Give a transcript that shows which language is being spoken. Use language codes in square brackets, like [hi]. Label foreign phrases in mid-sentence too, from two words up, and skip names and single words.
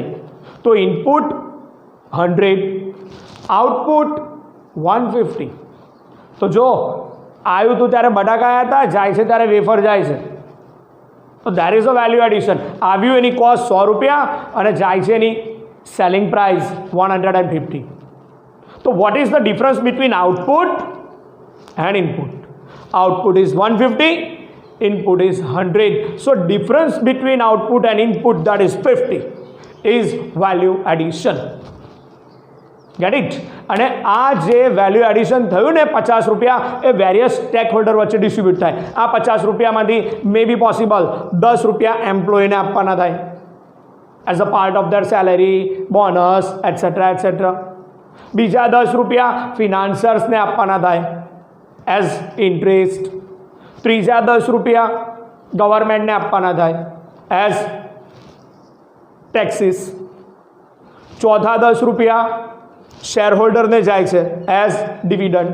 [gu] તો ઇનપુટ 100, આઉટપુટ 150. તો જો આવ્યું હતું ત્યારે બટાકા આવ્યા હતા, જાય છે ત્યારે વેફર જાય છે. તો [en] there is a value addition. [gu] આવ્યું એની કોસ્ટ 100 રૂપિયા અને જાય છે એની [en] selling price [gu] 150. [en] So what is the difference between output and input? Output is 150, input is 100. So difference between output and input, that is 50, is value addition. Get it? [gu] અને આ જે [en] value addition [gu] થયું ને 50 રૂપિયા, એ [en] various stake holder [gu] વચ્ચે ડિસ્ટ્રીબ્યુટ થાય. આ 50 રૂપિયામાંથી [en] may be possible [gu] 10 રૂપિયા એમ્પ્લોયીને આપવાના થાય [en] as a part of their salary, bonus, etc. etc. [gu] બીજા 10 રૂપિયા ફિનાન્સર્સને આપવાના થાય [en] as interest. [gu] ત્રીજા 10 રૂપિયા ગવર્મેન્ટને આપવાના થાય [en] as taxes. [gu] ચોથા 10 રૂપિયા શેરહોલ્ડરને જાય છે [en] as dividend.